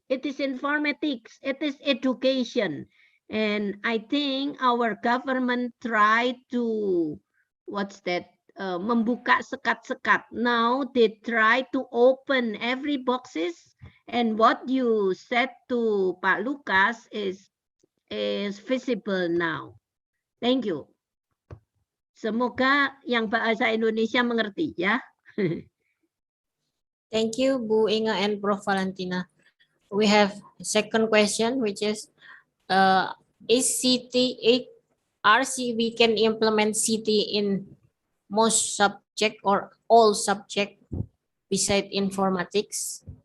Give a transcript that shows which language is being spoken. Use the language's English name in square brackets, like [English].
[English] It is informatics. It is education. And I think our government tried to, what's that? [Indonesian] Membuka sekat-sekat. [English] Now they try to open every boxes. And what you said to Pak Lucas is visible now. Thank you. [Indonesian] Semoga yang bahasa Indonesia mengerti ya. [English] Thank you, Bu Inga and Prof. Valentina. We have second question, which is we can implement CT in most subject or all subject beside informatics?